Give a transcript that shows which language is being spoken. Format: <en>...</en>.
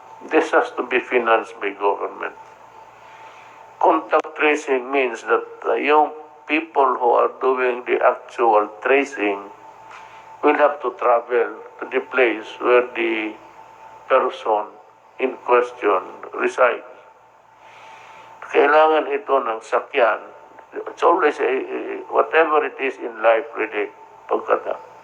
<en>This has to be financed by government. Contact tracing means that yung people who are doing the actual tracing will have to travel to the place where the person in question resides.</en> <tl>Kailangan ito ng sakyan.</tl> <en>It's always, whatever it is in life, really, pagkata.</en>